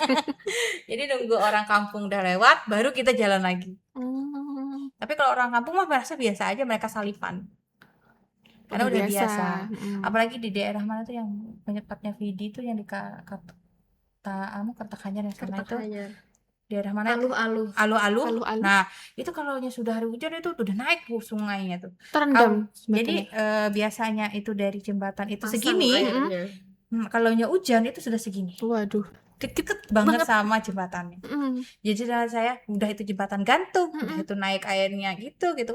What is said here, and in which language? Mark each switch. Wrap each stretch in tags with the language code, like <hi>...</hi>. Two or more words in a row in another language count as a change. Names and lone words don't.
<id>Jadi nunggu orang kampung udah lewat, baru kita jalan lagi. Tapi kalau orang kampung mah merasa biasa aja, mereka salipan. Karena udah biasa. Apalagi di daerah mana tuh yang penyebabnya Vidi tuh yang di Kartakanyar yang sana itu. Kertakanyar. Daerah mana? Aluh-aluh. Alu-alu. Alu-alu. Nah, itu kalau sudah hari hujan itu udah naik sungainya tuh. Terendam. Jadi biasanya itu dari jembatan itu Pasang segini. airnya. Kalau hujan itu sudah segini. Waduh. Deket banget sama jembatannya. Jadi saya udah itu jembatan gantung, udah itu naik airnya gitu kan.</id>